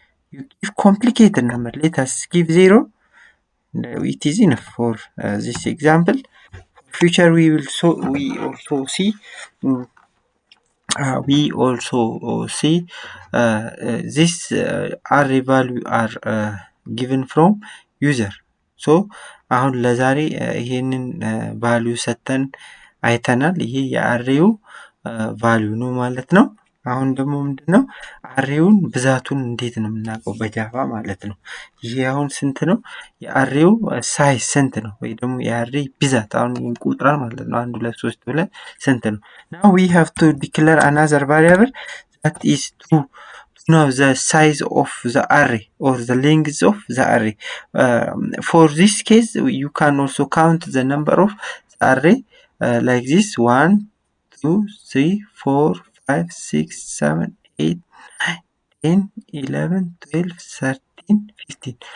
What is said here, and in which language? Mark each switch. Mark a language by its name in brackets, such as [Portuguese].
[English] You give complicated number. Let us give 0. It is enough for this example. Future we also see this array value are given from user. [Amharic] So አሁን ለዛሬ ይሄንን ቫልዩ ሰተን አይተናል። ይሄ የአሬው ቫልዩ ነው ማለት ነው። አሁን ደግሞ ምንድነው አሬውን ብዛቱን እንዴት ነው የምናውቀው? በጃቫ ማለት ነው። ይሄ አሁን ስንት ነው? የአሬው ሳይዝ ስንት ነው? ወይ ደግሞ የአሬ ብዛት አሁን ቁጥራ ማለት ነው። 1 2 3 ብለን ስንት ነው? [English] Now we have to declare another variable that is to know the size of the array or the length of the array. For this case, you can also count the number of the array like this: 1, 2, 3, 4, 5, 6, 7, 8, 9, 10, 11, 12, 13, 15.